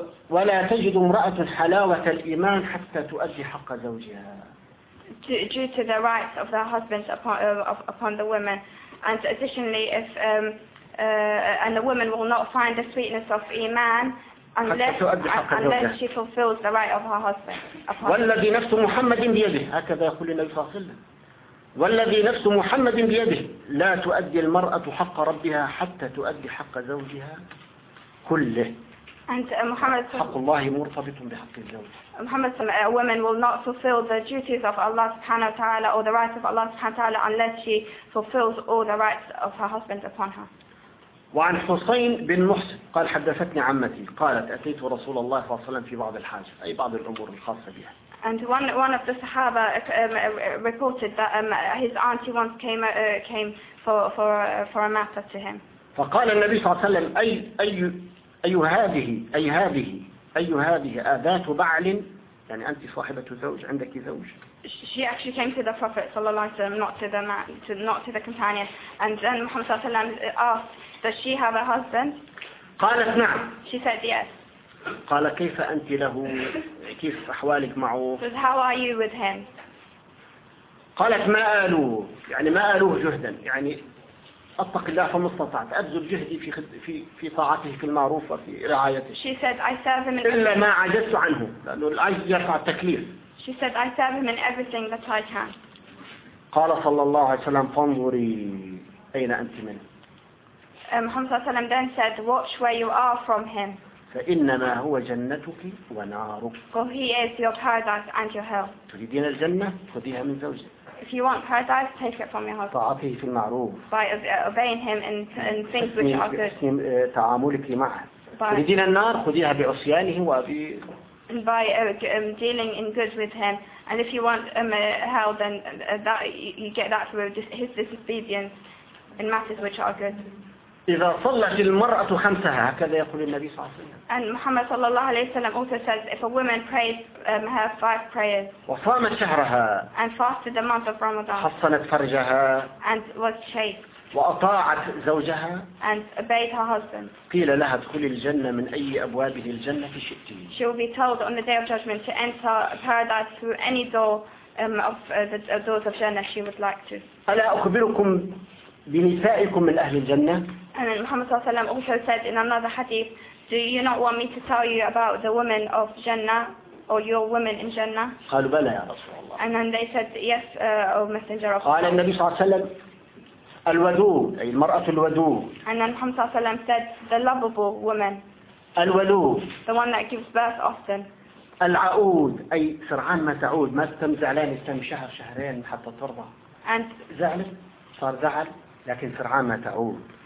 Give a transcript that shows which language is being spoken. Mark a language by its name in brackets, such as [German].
[Arabic] ولا تجد امرأة حلاوة الإيمان حتى تؤدي حق زوجها. [English] Due to the rights of the husband upon the women, and additionally, if and the woman will not find the sweetness of iman unless she fulfills the right of her husband. [Arabic] والذي نفس محمد بيده هكذا يقول النبي صلى الله عليه وسلم والذي نفس محمد بيده لا تؤدي المرأة حق ربها حتى تؤدي حق زوجها كله. [English] And Muhammad. [Arabic] حق الله مرتبط بحق الزوج. [English] Muhammad, a woman will not fulfill the duties of Allah subhanahu wa taala or the rights of Allah subhanahu wa taala unless she fulfills all the rights of her husband upon her. [Arabic] وعن حسين بن محسن قال حدثتني عمتي قالت أتيت رسول الله صلى الله عليه وسلم في بعض الحاجة أي بعض الأمور الخاصة بها. [English] And one of the Sahaba reported that his auntie once came for a matter to him. [Arabic] فقال النبي صلى الله عليه وسلم أي هذه آذات بعل يعني أنت صاحبة زوج عندك زوج. [English] She actually came to the Prophet صلى الله عليه وسلم not to the companion and then Muhammad صلى الله عليه وسلم asked does she have a husband? [Arabic] قالت نعم. [English] She said yes. [Arabic] قال كيف أنت له كيف أحوالك معه؟ [English] Says how are you with him? [Arabic] قالت ما آلوه يعني ما آلوه جهدا يعني أتق الله فما استطعت أبذل جهدي في طاعته في المعروف وفي رعايته. [English] She said I serve him. [Arabic] إلا ما عجزت عنه لأنه العجز يرفع التكليف. [English] She said I serve him in everything that I can. [Arabic] قال صلى الله عليه وسلم فانظري أين أنت منه. [English] Muhammad صلى الله عليه وسلم then said, "Watch where you are from him." [Arabic] فإنما هو جنتك ونارك. [English] For he is your paradise and your hell. [Arabic] تريدين الجنة خذيها من زوجك. [English] If you want paradise, take it from your husband. [Arabic] طاعته في المعروف. [English] By obeying him and things which are good. [Arabic] بحسن تعاملك معه. تريدين النار خذيها بعصيانه وبي. [English] And by dealing in good with him, and if you want hell, then that you get that through his disobedience in matters which are good. [Arabic] إذا صلت المرأة خمسها هكذا يقول النبي صلى الله عليه وسلم. [English] And Muhammad صلى الله عليه وسلم also says if a woman prays her five prayers. [Arabic] وصامت شهرها. [English] And fasted the month of Ramadan. [Arabic] حصنت فرجها. [English] And was chaste. [Arabic] وأطاعت زوجها. [English] And obeyed her husband. [Arabic] قيل لها ادخلي الجنة من أي أبوابه الجنة شئت. [English] She will be told on the day of judgment to enter paradise through any door of the doors of Jannah she would like to. [Arabic] ألا أخبركم بنسائكم من أهل الجنة؟ [English] And Muhammad صلى الله عليه وسلم also said in another hadith, do you not want me to tell you about the women of Jannah or your women in Jannah? [Arabic] قالوا بلى يا رسول الله. [English] And then they said yes, O Messenger of Allah. [Arabic] قال النبي صلى الله عليه وسلم الودود أي المرأة الودود. [English] And then Muhammad صلى الله عليه وسلم said the lovable woman. [Arabic] الودود. [English] The one that gives birth often. [Arabic] العود أي سرعان ما تعود ما تتم زعلان يتم شهر شهرين حتى ترضى [English] and [Arabic] زعل صار زعل لكن سرعان ما تعود